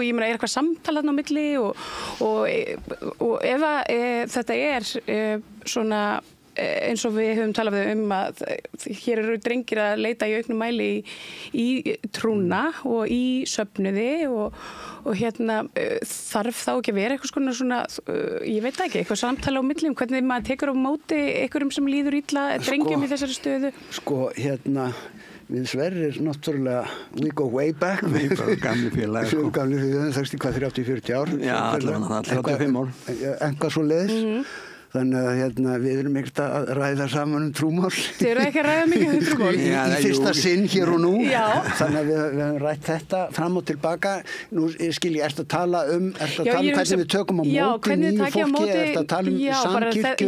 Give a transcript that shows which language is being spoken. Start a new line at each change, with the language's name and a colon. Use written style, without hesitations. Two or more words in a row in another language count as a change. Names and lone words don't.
Icelandic: ég meina, er eitthvað samtal þarna á milli og ef þetta svona eins og við höfum talað að hér eru drengir að leita í auknum mæli í trúna og í söfnuði og þarf þá ekki að vera eitthvað svona, ég veit ekki, eitthvað samtala á milli hvernig maður tekur á móti einhverjum sem líður illa, drengjum í þessari stöðu? Sko, við Sverrir, náttúrulega,
English: we go way back.
Icelandic: Gamli félag. Gamli félag, 30-40 ár. Já, allavega, 35 ár. Eitthvað svo leiðis. Þannig að við erum ekkert að ræða saman trúmál. Þið eru ekki að ræða mikið trúmál? Í fyrsta sinn hér og nú. Já. Þannig að við höfum rætt þetta fram og tilbaka. Nú skil ég, ertu að tala um hvernig við tökum á móti nýju fólki, ertu að tala samkirkjur?